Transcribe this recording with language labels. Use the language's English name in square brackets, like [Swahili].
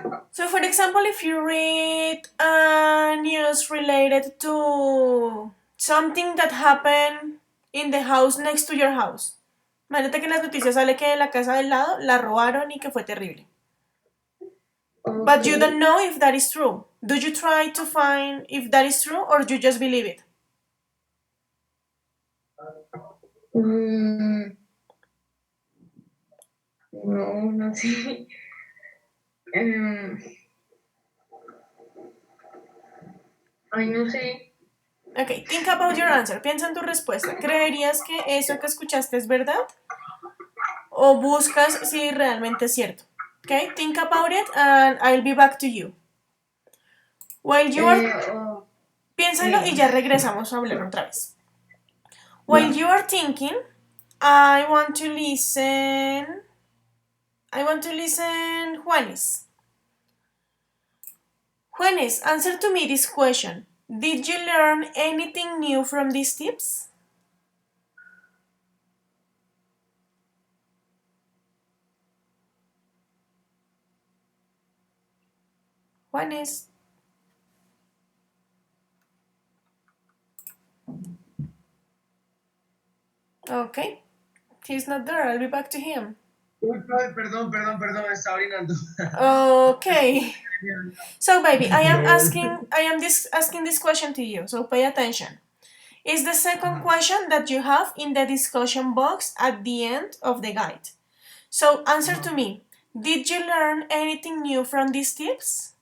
[English] So, for example, if you read news related to something that happened in the house next to your house. [Spanish] Imagínate que en las noticias sale que la casa del lado la robaron y que fue terrible. [English] Okay. But you don't know if that is true. Do you try to find if that is true or you just believe it? [Spanish] No, no sé. Ay, no sé. [English] Okay, think about your answer. [Spanish] Piensa en tu respuesta. ¿Creerías que eso que escuchaste es verdad? ¿O buscas si realmente es cierto? [English] Okay, think about it and I'll be back to you. While you are... [Spanish] Piénsalo y ya regresamos a hablar otra vez. [English] While you are thinking, I want to listen Juanes. Juanes, answer to me this question. Did you learn anything new from these tips? Juanes. Okay. He's not there. I'll be back to him. [Spanish] Uy, perdón, estaba orinando. [English] Okay. So, baby, I am asking this question to you. So pay attention. Is the second question that you have in the discussion box at the end of the guide. So answer to me. Did you learn anything new from these tips?